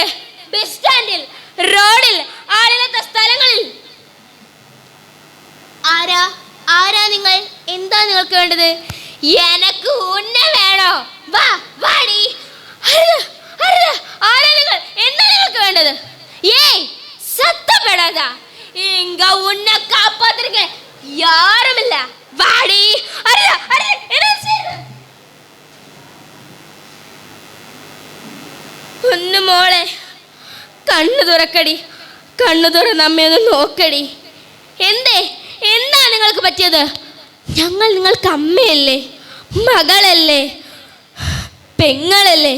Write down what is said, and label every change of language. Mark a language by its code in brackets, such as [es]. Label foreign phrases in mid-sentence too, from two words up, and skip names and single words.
[ml] ബസ് സ്റ്റാൻഡിൽ, റോഡിൽ, ആളില്ലാത്ത സ്ഥലങ്ങളിൽ. ആരാ നിങ്ങൾ? എന്താ നിങ്ങൾക്ക് വേണ്ടത്? [ta] எனக்கு உன்ன வேணோ? [ml] വാടി. ആരാ നിങ്ങൾ? എന്താ നിങ്ങൾക്ക് വേണ്ടത്? [ta] ஏய் சத்தப்படாத, இங்க உன்னை காப்பாத்துறதுக்கு யாரும் இல்ல. வாடி. என்ன செய்யுது? [ml] ഒന്ന് മോളെ കണ്ണു തുറക്കടി. കണ്ണു തുറന്ന് അമ്മ ഒന്ന് നോക്കടി. എന്താ നിങ്ങൾക്ക് പറ്റിയത്? ഞങ്ങൾ നിങ്ങൾക്ക് അമ്മയല്ലേ, മകളല്ലേ, പെങ്ങളല്ലേ?